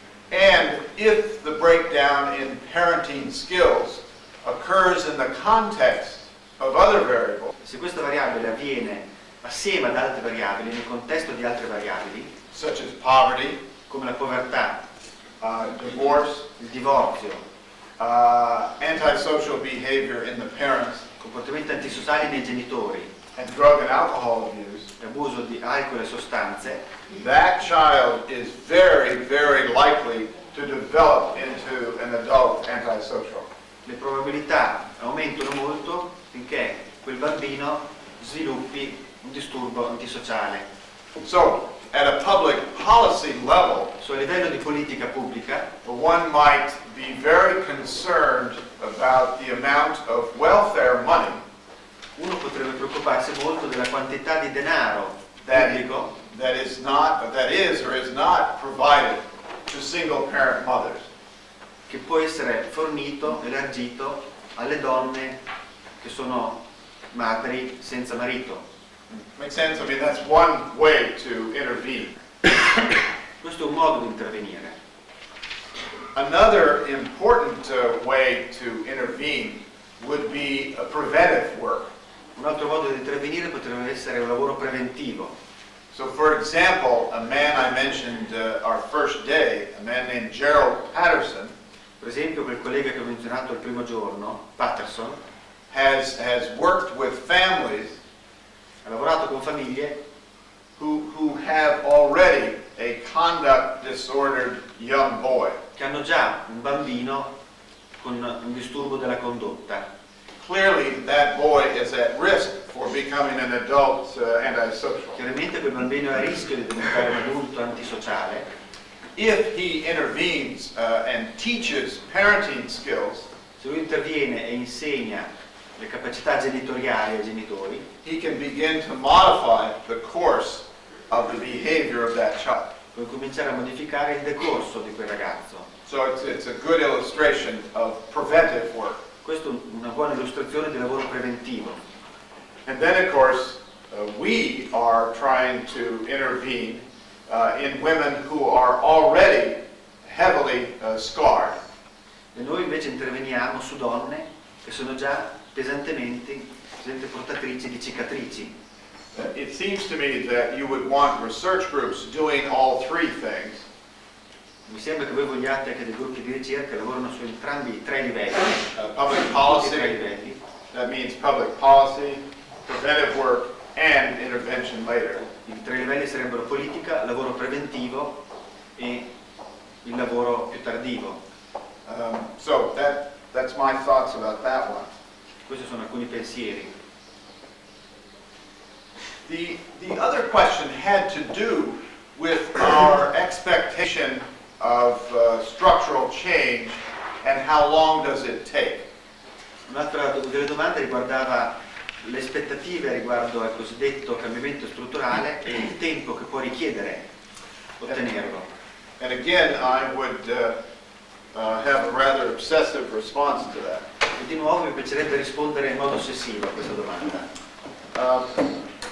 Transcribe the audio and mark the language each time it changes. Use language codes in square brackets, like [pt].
[en] And if the breakdown in parenting skills occurs in the context of other variables, [it] Se questa variabile avviene assieme ad altre variabili, nel contesto di altre variabili, [en] such as poverty, [it] come la povertà, [en] divorce, [it] il divorzio, [en] antisocial behavior in the parents, [it] comportamenti antisociali nei genitori, [en] and drug and alcohol abuse, [it] abuso di alcol e sostanze, [en] that child is very, very likely to develop into an adult antisocial. [it] le probabilità aumentano molto finché quel bambino sviluppi un disturbo antisociale. [en] So, at a public policy level, [it] A livello di politica pubblica, [en] one might be very concerned about the amount of welfare money [it] uno potrebbe preoccuparsi molto della quantità di denaro [en] that [it] pubblico [en] is or is not provided to single parent mothers. [it] che può essere fornito, elargito alle donne che sono madri senza marito. [en] Makes sense? I mean, that's one way to intervene. [it] Questo è un modo di intervenire. [en] Another important way to intervene would be a preventive work. [it] Un altro modo di intervenire potrebbe essere un lavoro preventivo. [en] So, for example, a man I mentioned our first day, a man named Gerald Patterson, [it] Per esempio quel collega che ho menzionato il primo giorno, Patterson, [en] has worked with families [it] ha lavorato con famiglie [en] who have already a conduct disordered young boy. [it] che hanno già un bambino con un disturbo della condotta. [en] Clearly, that boy is at risk for becoming an adult antisocial. [it] Chiaramente quel bambino è a rischio di diventare un adulto antisociale. [en] If he intervenes and teaches parenting skills, [it] Se lui interviene e insegna le capacità genitoriali ai genitori, [en] he can begin to modify the course of the behavior of that child. [it] puoi cominciare a modificare il decorso di quel ragazzo. [en] So it's a good illustration of preventive work. [it] Questa è una buona illustrazione di lavoro preventivo. [en] And then, of course, we are trying to intervene in women who are already heavily scarred. [it] E noi invece interveniamo su donne che sono già pesantemente portatrici di cicatrici. [en] It seems to me that you would want research groups doing all three things. [it] Mi sembra che voi vogliate che dei gruppi di ricerca lavorino su entrambi i tre livelli. [en] Public [it] Tutti e tre [en] policy, [it] livelli. [en] that means public policy, preventive work, and intervention later. [it] I tre livelli sarebbero politica, lavoro preventivo e il lavoro più tardivo. [en] So that's my thoughts about that one. [it] Questi sono alcuni pensieri. [en] The other question had to do with our expectation of structural change and how long does it take. [it] Un'altra delle domande riguardava le aspettative riguardo al cosiddetto cambiamento strutturale e il tempo che può richiedere ottenerlo. [en] And again, I would have a rather obsessive response to that. [it] E di nuovo mi piacerebbe rispondere in modo ossessivo a questa domanda.